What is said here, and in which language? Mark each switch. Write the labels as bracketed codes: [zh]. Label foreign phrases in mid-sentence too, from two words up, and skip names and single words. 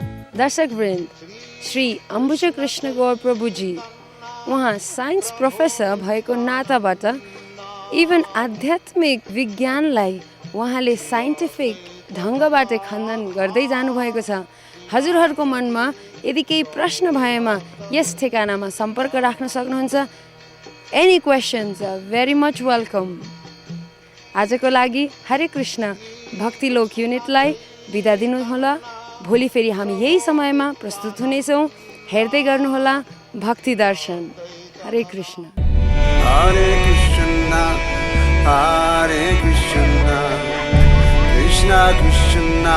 [ne] दर्शकवृन्द, श्री अम्बुज कृष्ण गौर प्रभुजी उहाँ [en] science professor [ne] भएको नाताबाट इभन आध्यात्मिक विज्ञानलाई उहाँले साइन्टिफिक ढङ्गबाट खण्डन गर्दै जानुभएको छ। हजुरहरूको मनमा यदि केही प्रश्न भएमा यस ठेगानामा सम्पर्क राख्न सक्नुहुन्छ। [en] any questions are very much welcome. [ne] आजको लागि हरे कृष्ण भक्ति लोक युनिटलाई बिदा दिनुहोला। भोलि फेरि हामी यही समयमा प्रस्तुत हुनेछौँ। हेर्दै गर्नुहोला भक्ति दर्शन। हरे कृष्ण। Hare Krishna, Hare Krishna, Krishna Krishna